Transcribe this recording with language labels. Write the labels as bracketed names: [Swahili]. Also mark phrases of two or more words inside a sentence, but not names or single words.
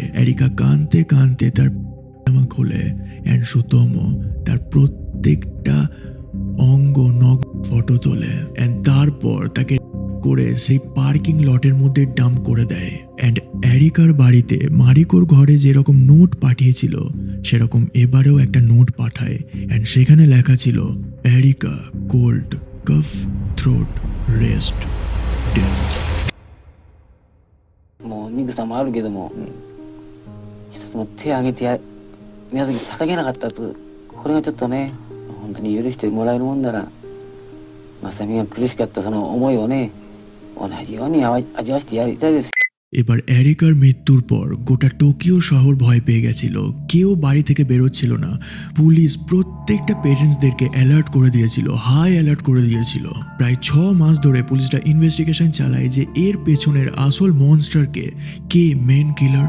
[Bangla] এরিকা কাঁদতে কাঁদতে তার জামা খোলে অ্যান্ড সুতোমো তার প্রত্যেকটা অঙ্গ নগ্ন ফটো তোলে অ্যান্ড তারপর তাকে করে সেই [English] parking lot [Bangla] মধ্যে ডাম্প করে দেয়। অ্যান্ড এরিকার বাড়িতে মারিকোর ঘরে যেরকম নোট পাঠিয়েছিল সেরকম এবারেও একটা নোট পাঠায় অ্যান্ড সেখানে লেখা ছিল এরিকা [English] cold cough throat rest death. [Japanese] もう憎さもあるけども、一つも手を挙げて宮崎叩けなかったと、これがちょっとね本当に許してもらえるもんなら、正美が苦しかったその思いをね同じように味わわせてやりたいです。 [Bangla] এবার এরিকার মৃত্যুর পর গোটা টোকিও শহর ভয় পেয়ে গেছিল, কেউ বাড়ি থেকে বেরোচ্ছিল না। পুলিশ প্রত্যেকটা পেরেন্টসদেরকে অ্যালার্ট করে দিয়েছিল, [English] high alert [Bangla] করে দিয়েছিল। প্রায় 6 মাস ধরে পুলিশরা ইনভেস্টিগেশন চালায় যে এর পেছনের আসল মনস্টারকে, কে [English] main killer.